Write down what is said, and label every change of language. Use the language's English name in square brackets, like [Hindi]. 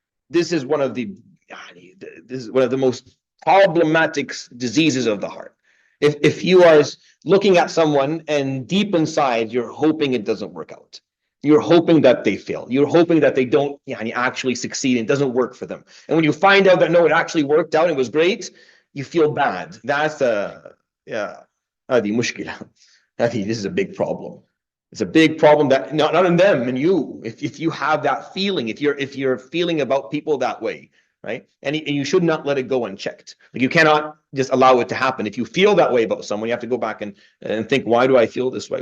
[English] This is one of the most problematic diseases of the heart. If you are looking at someone and deep inside you're hoping it doesn't work out, you're hoping that they fail, you're hoping that they don't actually succeed, and it doesn't work for them, and when you find out that no, it actually worked out, it was great, you feel bad. That's [Arabic] هذه مشكلة. [English] This is a big problem. It's a big problem that not in them and you. If you have that feeling, if you're feeling about people that way, right? And you should not let it go unchecked. Like you cannot just allow it to happen. If you feel that way about someone, you have to go back and think, why do I feel this way?